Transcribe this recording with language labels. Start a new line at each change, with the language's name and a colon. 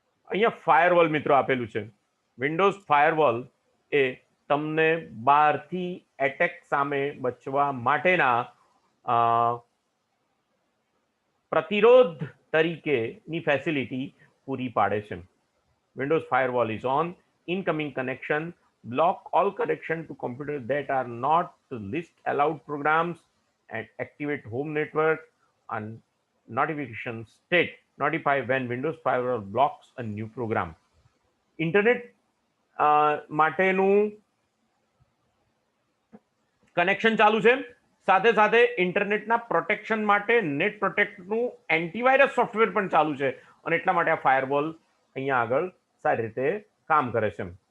Gujarati: અહીંયા ફાયરવોલ મિત્રો આપેલું છે. વિન્ડોઝ ફાયરવોલ એ તમને બહારથી એટેક સામે બચવા માટેના પ્રતિરોધ તરીકેની ફેસિલિટી પૂરી પાડે છે.
English: Windows Firewall is on. Incoming connection. Block all connection to computers that are not list allowed programs and activate home network and notification state. Notify when Windows Firewall blocks a new program.
Gujarati: Internet માટેનું connection ચાલુ છે, સાથે સાથે ઇન્ટરનેટના protection માટે net પ્રોટેક્ટનું antivirus software પણ ચાલુ છે અને એટલા માટે આ ફાયરવોલ અહીંયા આગળ સારી રીતે કામ કરે છે.